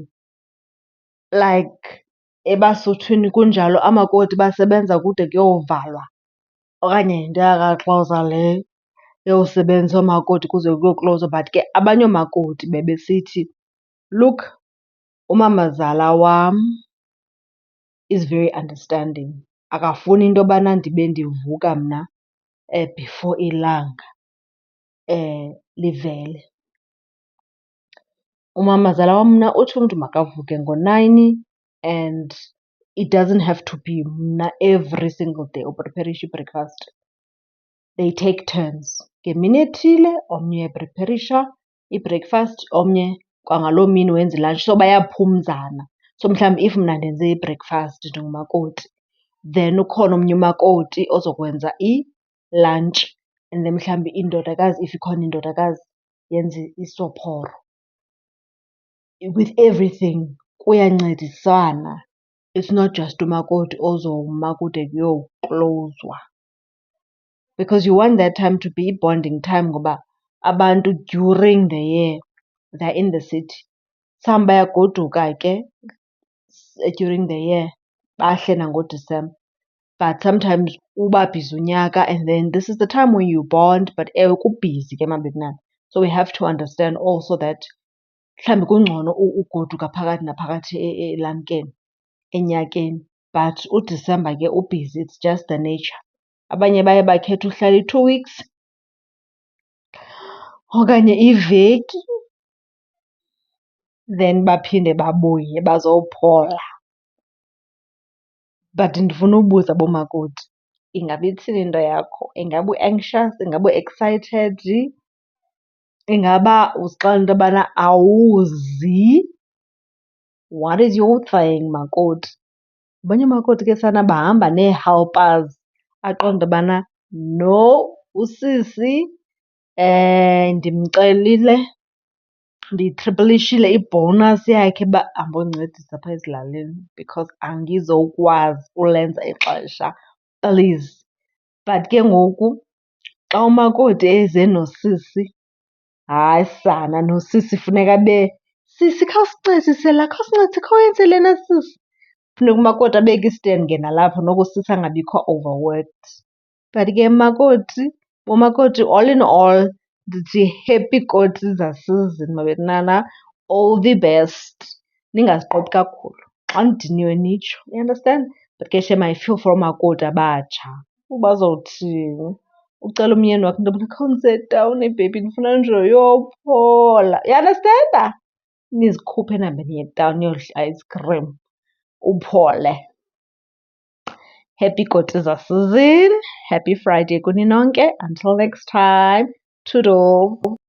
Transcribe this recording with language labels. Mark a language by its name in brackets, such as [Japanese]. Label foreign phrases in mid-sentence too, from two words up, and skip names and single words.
[Xhosa] Like ebaSuthwini kunjalo, amakoti basebenza kude kuyovalwa? Okanye yinto yakaXhosa leyo yosebenzisa oomakoti kuze kuyoklozwa? But ke abanye oomakoti bebesithi, look, umamazala wam [English] is very understanding, [Xhosa] akafuni into yobana ndibe ndivuka mna before ilanga livele. Umamazala wam mna uthi umntu makavuke ngo-9 [English] and it doesn't have to be [Xhosa] mna [English] every single day [Xhosa] upreparisha i-breakfast. [English] They take turns. [Xhosa] Ngemini ethile omnye uyayipreparisha i-breakfast, omnye kwangaloo mini wenza i-lunch. So bayaphumzana. So mhlawumbi if mna ndenze i-breakfast ndingumakoti, then ukhona omnye umakoti ozokwenza i-lunch, and then mhlawumbi indodakazi, if ikhona indodakazi, yenze isophoro. [English] With everything kuyancediswana. It's not just [Xhosa] umakoti ozoma kude kuyoklozwa. [English] Because you want that time to be bonding time [Xhosa] ngoba abantu [English] during the year they're in the city. [Xhosa] Some bayagoduka ke [English] during the year [Xhosa] bahle nangoDisemba. [English] But sometimes [Xhosa] uba bhizi unyaka [English] and then this is the time when you bond, but [Xhosa] kubhizi ke mabetuna. [English] So we have to understand also that [Xhosa] mhlawumbi kungcono ugoduka phakathi naphakathi elamkeni enyakeni, but uDisemba ke ubhizi, [English] it's just the nature. [Xhosa] Abanye baye bakhethe uhlala i-2 weeks okanye iveki then baphinde babuye bazophola. But ndifuna ubuza bomakoti, ingaba ithini into yakho? Ingaba u-anxious? Ingaba u-excited? Ingaba uzixelela into yobana awuzi? [English] What is your thing, [Xhosa] makoti? Abanye oomakoti ke sana bahamba nee-helpers aqonda into yobana no, usisi ndimcelile, ndiyitriplishile i-bonus yakhe uba ambondincedisa apha ezilalini because angizokwazi ulenza ixesha, please. But ke ngoku xa umakoti eze nosisi, hayi sana, nosisi funeka sisi khawusincedise la, khawusincedise, khawuyenze lena sisi. Funeka umakoti abeke i-stand ke nalapho noko usisi angabikho overworked. But ke bomakoti, [English] all in all, [Xhosa] ndithi happy koti zasesizini mabetnana, [English] all the best. [Xhosa] Ningaziqothi kakhulu. Xa nidiniwe nitsho, [English] you understand? [Xhosa] But ke shem [English] I feel for [Xhosa] oomakoti abatsha. Bazawuthini? Ucela umyeni wakho into yobana khawundise [English] down baby, [Xhosa] ndifuna nje uyophola. [English] You understand? [Xhosa] Nizikhuphe nihambe niye town niyodla i-ice cream uphole. Happy koti zasezini. [English] Happy Friday kuni nonke. Until next time. Toodles.